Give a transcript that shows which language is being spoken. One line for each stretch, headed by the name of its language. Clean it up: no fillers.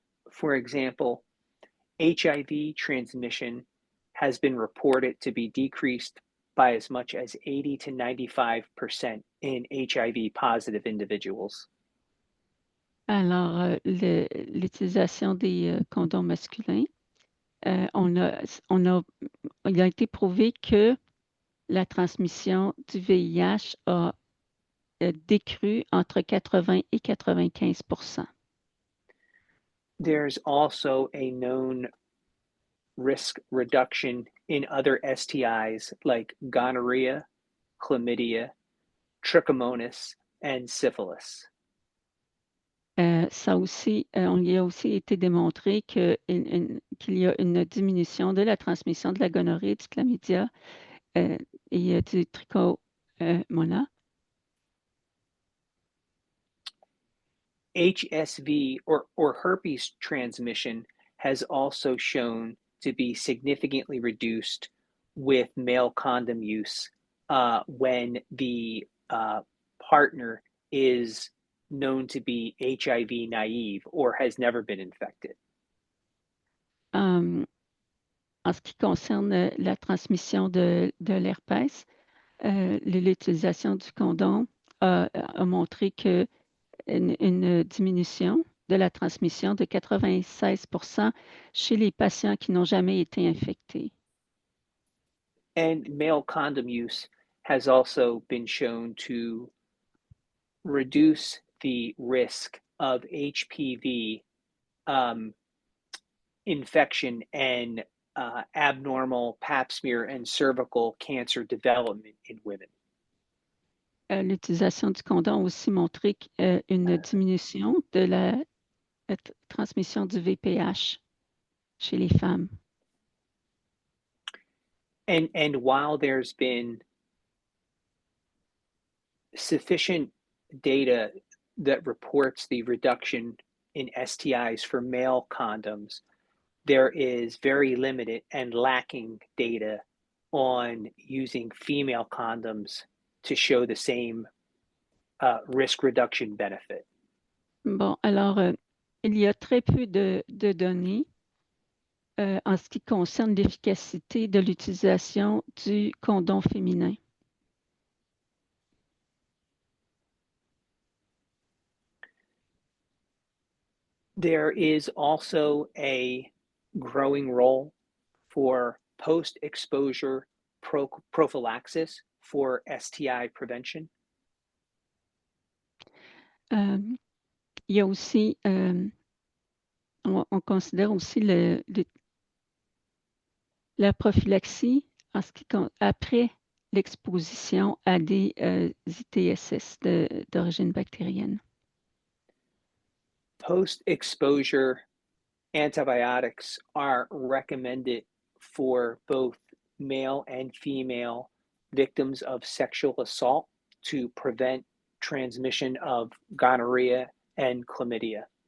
English: For example, HIV transmission has been reported to be decreased by as much as 80 to 95% in HIV positive individuals.
French: Alors, l'utilisation des condoms masculins il a été prouvé que la transmission du VIH a décru entre 80 et 95%.
English: There's also a known risk reduction in other STIs like gonorrhea, chlamydia, trichomonas, and syphilis.
French: Ça aussi, on y a aussi été démontré qu'il y a une diminution de la transmission de la gonorrhée, du chlamydia et du trichomonas.
English: HSV or herpes transmission has also shown to be significantly reduced with male condom use when the partner is known to be HIV naive or has never been infected.
French: En ce qui concerne la transmission de l'herpès, l'utilisation du condom a montré une diminution de la transmission de 96% chez les patients qui n'ont jamais été infectés.
English: And male condom use has also been shown to reduce the risk of HPV infection and abnormal pap smear and cervical cancer development in women.
French: L'utilisation du condom a aussi montré une diminution de la transmission du VPH chez les femmes.
English: And while there's been sufficient data that reports the reduction in STIs for male condoms, there is very limited and lacking data on using female condoms to show the same risk reduction benefit.
French: Bon, alors, il y a très peu de données en ce qui concerne l'efficacité de l'utilisation du condom féminin.
English: There is also a growing role for post-exposure prophylaxis for STI prevention.
French: Il y a aussi, on considère aussi la prophylaxie après l'exposition à des ITSS d'origine bactérienne.
English: Post-exposure antibiotics are recommended for both male and female victims of sexual assault to prevent transmission of gonorrhea and chlamydia.